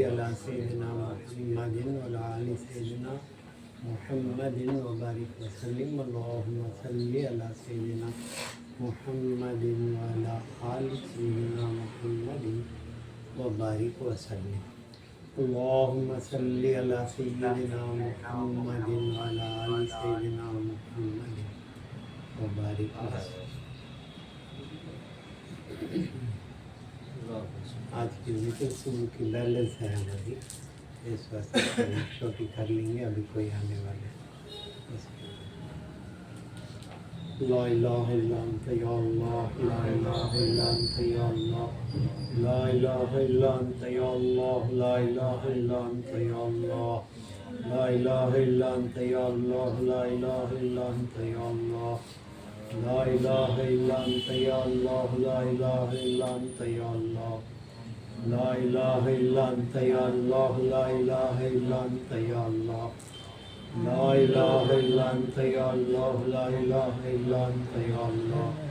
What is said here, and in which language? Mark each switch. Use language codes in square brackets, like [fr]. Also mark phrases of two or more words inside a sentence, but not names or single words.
[ar] علی سیدنا محمد وعلی آل سیدنا محمد وبارک وسلم اللہم صلی علی سیدنا محمد وعلی آل سیدنا محمد وبارک وسلم اللہم صلی علی سیدنا محمد وعلی آل سیدنا محمد وبارک وسلم۔ [ur] آج کی ذکر صبح کی بیلنس ہے ہماری، اس واسطے چھوٹی کر لیں گے، ابھی کوئی آنے والے [ar] لا الہ الا انت یا اللہ، لا الہ الا انت یا اللہ، لا الہ الا انت یا اللہ، لا الہ الا انت یا اللہ، لا الہ الا انت یا اللہ، لا الہ الا انت یا اللہ، لا الہ الا انت یا اللہ، لا الہ الا انت یا اللہ، لا الہ الا انت یا اللہ، لا الہ الا انت یا اللہ، لا الہ الا انت یا اللہ، لا الہ الا انت یا اللہ،